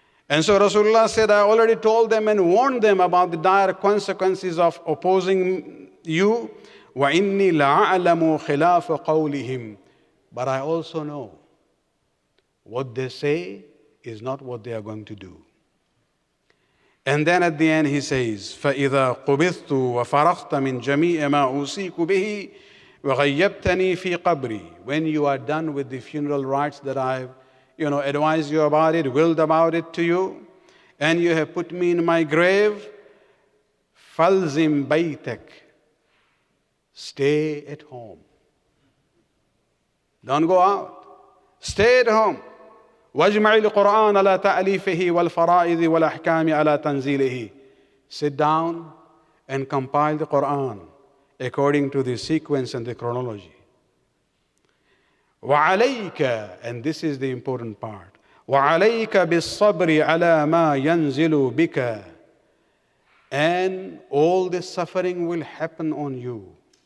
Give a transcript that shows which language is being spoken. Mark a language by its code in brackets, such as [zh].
[en] And so Rasulullah said, I already told them and warned them about the dire consequences of opposing you. [ar] وَإِنِّي لَأَعْلَمُ خِلَافَ قَوْلِهِمْ. [en] But I also know what they say is not what they are going to do. And then at the end he says, [ar] فَإِذَا قُبِضْتُ وَفَرَغْتَ مِنْ جَمِيعِ مَا أُوصِيكُ بِهِ وَغَيَّبْتَنِي فِي قَبْرِي. [en] When you are done with the funeral rites that I've advised you about it, willed about it to you, and you have put me in my grave, [ar] فَالْزِمْ بَيْتَكَ. [en] Stay at home. Don't go out. Stay at home. [ar] واجمع القرآن على تأليفه والفرائض والأحكام على تنزيله. [en] Sit down and compile the Quran according to the sequence and the chronology. [ar] وعليك, [en] and this is the important part, [ar] وعليك بالصبر على ما ينزل بك, [en] and all the suffering will happen on you.